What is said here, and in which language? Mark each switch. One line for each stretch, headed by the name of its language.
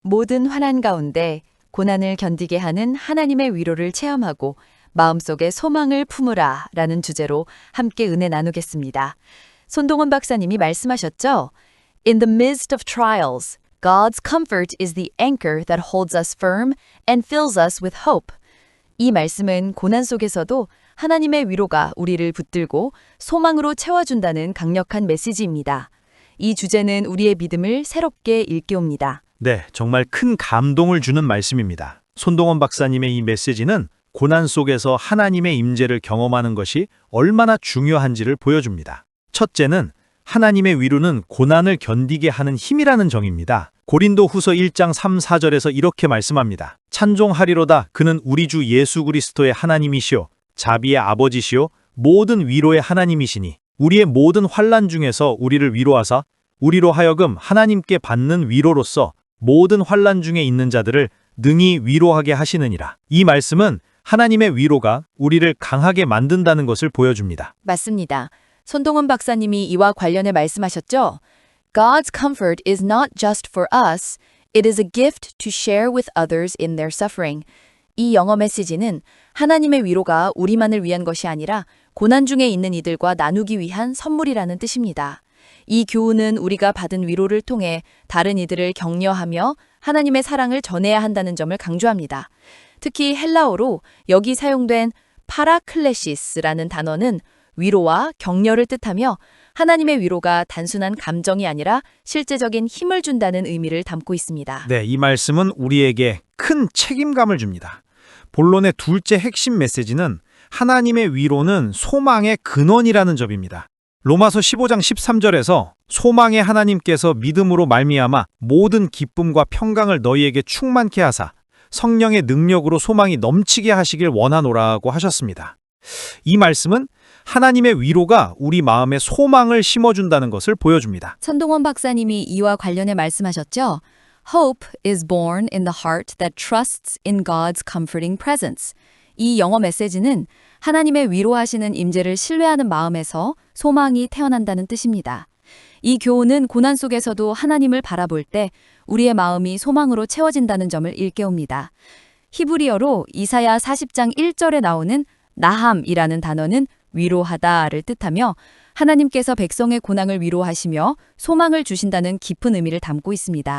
Korean: 모든 환난 가운데 고난을 견디게 하는 하나님의 위로를 체험하고 마음속에 소망을 품으라 라는 주제로 함께 은혜 나누겠습니다. 손동원 박사님이 말씀하셨죠?
English: In the midst of trials, God's comfort is the anchor that holds us firm and fills us with hope.
Korean: 이 말씀은 고난 속에서도 하나님의 위로가 우리를 붙들고 소망으로 채워준다는 강력한 메시지입니다. 이 주제는 우리의 믿음을 새롭게 일깨웁니다. 네, 정말 큰 감동을 주는 말씀입니다. 손동원 박사님의 이 메시지는 고난 속에서 하나님의 임재를 경험하는 것이 얼마나 중요한지를 보여줍니다. 첫째는 하나님의 위로는 고난을 견디게 하는 힘이라는 정의입니다. 고린도 후서 1장 3, 4절에서 이렇게 말씀합니다. 찬송하리로다 그는 우리 주 예수 그리스도의 하나님이시요 자비의 아버지시요 모든 위로의 하나님이시니 우리의 모든 환난 중에서 우리를 위로하사 우리로 하여금 하나님께 받는 위로로서 모든 환난 중에 있는 자들을 능히 위로하게 하시느니라. 이 말씀은 하나님의 위로가 우리를 강하게 만든다는 것을 보여줍니다. 맞습니다. 손동원 박사님이 이와 관련해 말씀하셨죠?
English: God's comfort is not just for us, it is a gift to share with others in their suffering.
Korean: 이 영어 메시지는 하나님의 위로가 우리만을 위한 것이 아니라 고난 중에 있는 이들과 나누기 위한 선물이라는 뜻입니다. 이 교훈은 우리가 받은 위로를 통해 다른 이들을 격려하며 하나님의 사랑을 전해야 한다는 점을 강조합니다. 특히 헬라어로 여기 사용된 파라클레시스라는 단어는 위로와 격려를 뜻하며 하나님의 위로가 단순한 감정이 아니라 실제적인 힘을 준다는 의미를 담고 있습니다. 네, 이 말씀은 우리에게 큰 책임감을 줍니다. 본론의 둘째 핵심 메시지는 하나님의 위로는 소망의 근원이라는 점입니다. 로마서 15장 13절에서 소망의 하나님께서 믿음으로 말미암아 모든 기쁨과 평강을 너희에게 충만케 하사 성령의 능력으로 소망이 넘치게 하시길 원하노라고 하셨습니다. 이 말씀은 하나님의 위로가 우리 마음에 소망을 심어준다는 것을 보여줍니다. 손동원 박사님이 이와 관련해 말씀하셨죠?
English: Hope is born in the heart that trusts in God's comforting presence.
Korean: 이 영어 메시지는 하나님의 위로하시는 임재를 신뢰하는 마음에서 소망이 태어난다는 뜻입니다. 이 교훈은 고난 속에서도 하나님을 바라볼 때 우리의 마음이 소망으로 채워진다는 점을 일깨웁니다. 히브리어로 이사야 40장 1절에 나오는 나함이라는 단어는 위로하다를 뜻하며 하나님께서 백성의 고난을 위로하시며 소망을 주신다는 깊은 의미를 담고 있습니다.